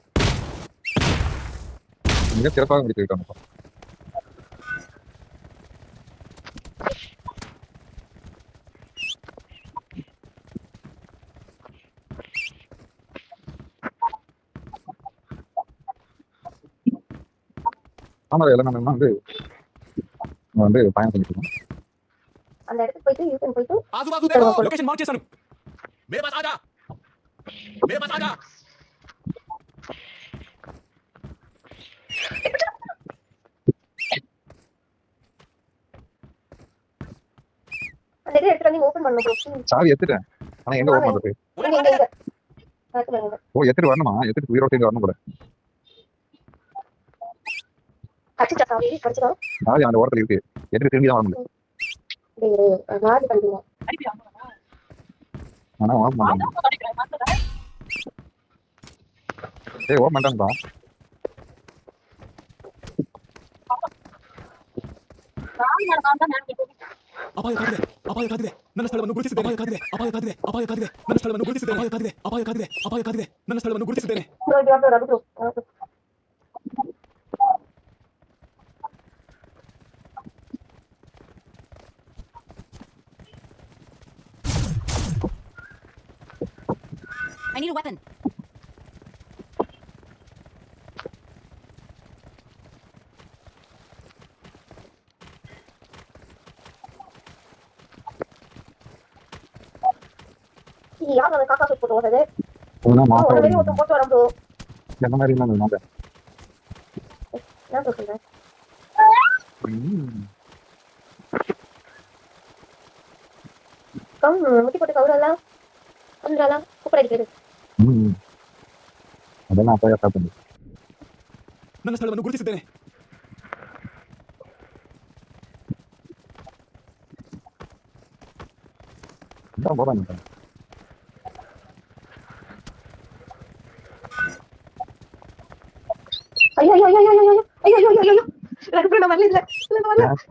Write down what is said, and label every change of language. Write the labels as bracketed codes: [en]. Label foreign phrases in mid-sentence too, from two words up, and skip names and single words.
[ta] மிக சிறப்பாக முடித்திருக்காங்க ஆமா எல்லாம் நம்ம வந்து பயணம் பண்ணிட்டு இருக்கோம் அந்த இடத்துக்கு போயிட்டு யூட்டன் போயிட்டு [hi] आजू-बाजू देखो [en] location mark [hi] చేశాను मेरे पास आजा [ta] அந்த இடத்துல எடுத்து வந்து ஓபன் பண்ணனும் ப்ரோ சாவி எடுத்துட்டேன் ஆனா எங்க ஓபன் பண்றது ஓ எடுத்துட்டு வரணுமா எடுத்துட்டு உயிரோட சேர்ந்து வரணும் கூட அடிச்சா சாவி கடிச்சா சாவி அந்த ஓரத்துல இருக்கு எடுத்துட்டு திரும்பி தான் வர முடியும் டேய் நாடி பண்ணிடுங்க ஆனா ஓபன் பண்ணலாம் ஏய் ஓபன் பண்ணிட்டான்டா [kn] ಅಪಾಯಕಾಗಿದೆ ನನ್ನ ಸ್ಥಳವನ್ನು ಗುರುತಿಸಿದ್ದೇನೆ ನನ್ನ ಸ್ಥಳವನ್ನು ಗುರುತಿಸಿದ್ದೇನೆ [ta] ப்ரோ இது வந்து ரகு ப்ரோ [en] I need a weapon. [ta] யார் அந்த காக்கா போட்டு ஓடுறது ஒண்ணா ஒரு மாத்த வெளிய ஒருத்தன் போட்டு வரான் ப்ரோ என்ன மாதிரி இல்ல நான் என்ன ப்ரோ சொல்றேன் கம் முட்டி போட்டு கவுரலாம் வந்துடலாம் கூப்பிட அடிக்கிறது அதெல்லாம் அப்பா ஸ்டாப் பண்ணு [kn] ನನ್ನ ಸ್ಥಳವನ್ನು ಗುರುತಿಸಿದ್ದೇನೆ [ta] இதான் போறாங்க ஐயோ ஐயோ ஐயோ ஐயோ ஐயோ ஐயோ ஐயோ ஐயோ ரகு ப்ரோ நான் வரல இல்ல வரல